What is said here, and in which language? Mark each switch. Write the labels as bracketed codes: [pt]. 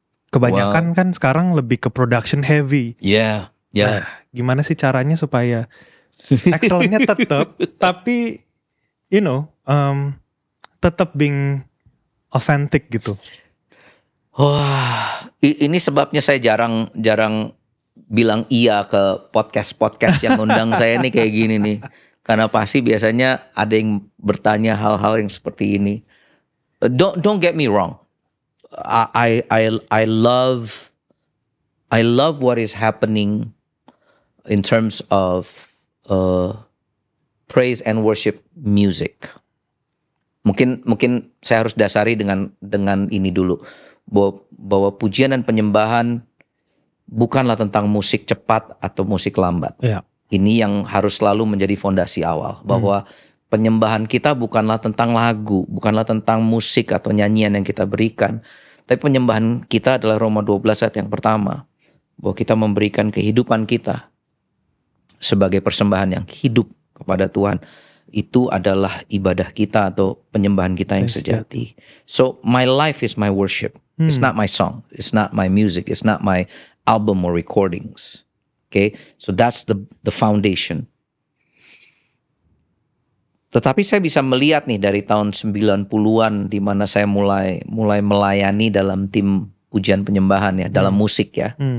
[id] Kebanyakan kan sekarang lebih ke [en] production heavy. [id] Nah, gimana sih caranya supaya excellentnya tetap, tapi tetap [en] being authentic [id] gitu? Wah, ini sebabnya saya jarang bilang iya ke podcast yang undang saya nih kayak gini nih. Karena pasti biasanya ada yang bertanya hal-hal yang seperti ini. [en] Don't get me wrong. I love what is happening in terms of praise and worship music. [id] Mungkin saya harus dasari dengan ini dulu, bahwa pujian dan penyembahan bukanlah tentang musik cepat atau musik lambat. Ini yang harus selalu menjadi fondasi awal, bahwa penyembahan kita bukanlah tentang lagu, bukanlah tentang musik atau nyanyian yang kita berikan, tapi penyembahan kita adalah Roma 12 ayat yang pertama, bahwa kita memberikan kehidupan kita sebagai persembahan yang hidup kepada Tuhan. Itu adalah ibadah kita atau penyembahan kita yang sejati. [en] So my life is my worship. It's not my song. It's not my music. It's not my album or recordings. Okay, so that's the foundation. [id] Tetapi saya bisa melihat nih dari tahun 90-an di mana saya mulai melayani dalam tim pujian penyembahan ya, dalam musik ya.